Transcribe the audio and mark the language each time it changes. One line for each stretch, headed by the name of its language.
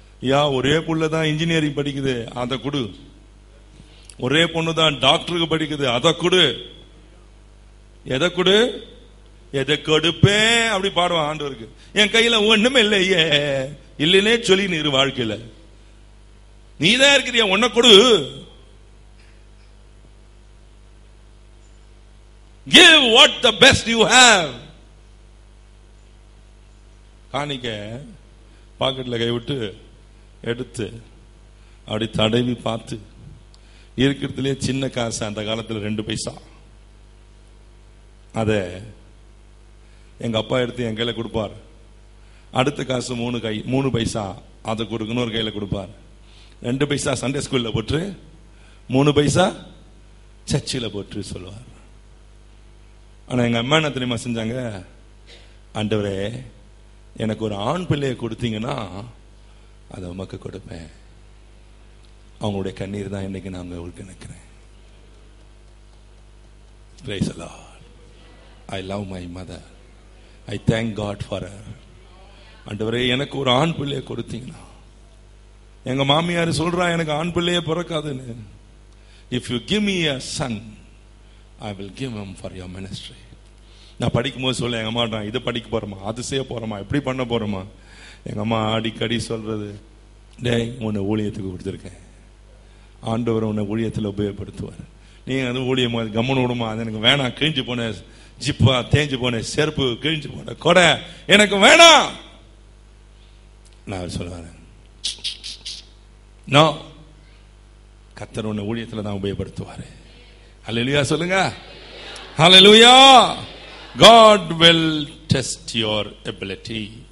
Tamil: யா, ஒரே புள்ளதான் இன்ஜினியரிங் படிக்குது, அதை கொடு. ஒரே பொண்ணுதான் டாக்டருக்கு படிக்குது, அதை கொடு. எதை கொடு? எதை கொடுப்பேன் அப்படி பாடுவான் ஆண்டவருக்கு. என் கையில ஒண்ணுமே இல்லையே, இல்லைன்னே சொல்லி நீ வாழ்க்கையில நீதான் இருக்கிறியா, ஒன்ன கொடு.
English: Give what the best you have.
Tamil: காணிக்க பாக்கெட்ல கைவிட்டு எடுத்து அப்படி தடவி பார்த்து, இருக்கிறதுலே சின்ன காசு அந்த காலத்துல 2 பைசா, அத எங்க அப்பா எடுத்து என் கையில கொடுப்பார். அடுத்த காசு 3 பைசா, அதை கொடுக்கணும், ஒரு கையில கொடுப்பார். 2 பைசா சண்டே ஸ்கூல்ல போட்டு, 3 பைசா சர்ச்சில் போட்டு சொல்லுவார். ஆனா எங்க அம்மா என்ன தெரியுமா செஞ்சாங்க? ஆண்டவரே, எனக்கு ஒரு ஆண் பிள்ளையை கொடுத்தீங்கன்னா அதை உமக்கு கொடுப்பேன். அவங்களுடைய கண்ணீர் தான் இன்னைக்கு நான் உங்களுக்கு நினைக்கிறேன்.
English: Praise the Lord. I love my mother. I thank God for her.
Tamil: ஆண்டவரே, எனக்கு ஒரு ஆண் பிள்ளையை கொடுத்தீங்கன்னா. எங்க மாமியார் சொல்றா, எனக்கு ஆண் பிள்ளையே பிறக்காதுன்னு.
English: If you give me a son, I will give him for your ministry.
Tamil: நான் படிக்கும் போது சொல்ல, எங்க அம்மா இதை படிக்க போறோமா, அது செய்ய போறோமா, எப்படி பண்ண போறோமா. எங்க அம்மா அடிக்கடி சொல்றது, டேய், உன்னை ஊழியத்துக்கு கொடுத்துருக்கேன், ஆண்டவர் உன்னை ஊழியத்தில் உபயோகப்படுத்துவார். நீங்க அது ஊழியம் கம்மன் விடுமா, அது எனக்கு வேணாம். கிழிஞ்சு போன ஜிப்பா, தேஞ்சு போன செருப்பு, கிழிஞ்சு போன கொடை எனக்கு வேணாம். நான் சொல்லுவாரு, நோ, கர்த்தர் உன்னை ஊழியத்தில் தான் உபயோகப்படுத்துவாரு. ஹல்லேலூயா சொல்லுங்க. ஹல்லேலூயா.
English: God will test your ability.